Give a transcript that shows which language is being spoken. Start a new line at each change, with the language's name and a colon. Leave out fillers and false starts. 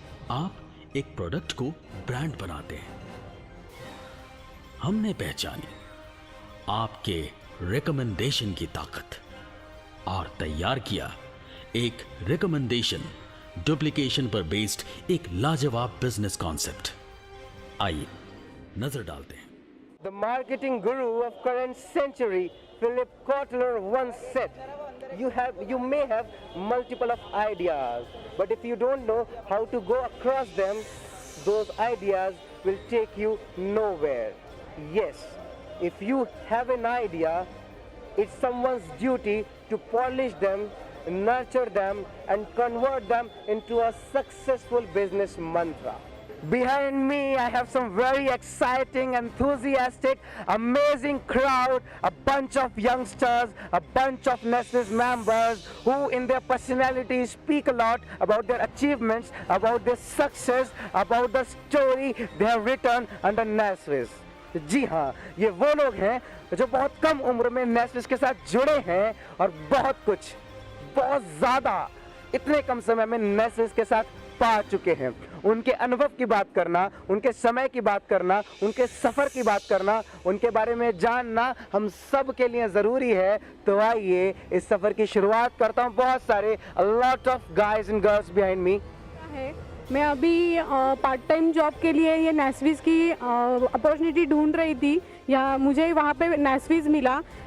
Hindi: आप एक प्रोडक्ट को ब्रांड बनाते हैं। हमने पहचानी आपके रिकमेंडेशन की ताकत और तैयार किया एक रिकमेंडेशन डुप्लीकेशन पर बेस्ड एक लाजवाब बिजनेस कॉन्सेप्ट। आइए नजर डालते हैं।
English: The marketing guru of current century, Philip Kotler, once said, you may have multiple of ideas, but if you don't know how to go across them, those ideas will take you nowhere. Yes, if you have an idea, it's someone's duty to polish them, nurture them, and convert them into a successful business mantra. Behind me, I have some very exciting, enthusiastic, amazing crowd, a bunch of youngsters, a bunch of Nestle's members who in their personalities speak a lot about their achievements, about their success, about the story they have written under Nestle's.
Hindi: जी हाँ, ये वो लोग हैं जो बहुत कम उम्र में नेस्विस के साथ जुड़े हैं और बहुत ज़्यादा इतने कम समय में नेस्विस के साथ पा चुके हैं। उनके अनुभव की बात करना, उनके समय की बात करना, उनके सफ़र की बात करना, उनके बारे में जानना हम सब के लिए ज़रूरी है। तो आइए इस सफ़र की शुरुआत करता हूँ। बहुत सारे
English: a lot of guys and girls behind me
Hindi: है। मैं अभी पार्ट टाइम जॉब के लिए ये नैसविस की अपॉर्चुनिटी ढूंढ रही थी, या मुझे वहाँ पे नैसविस मिला।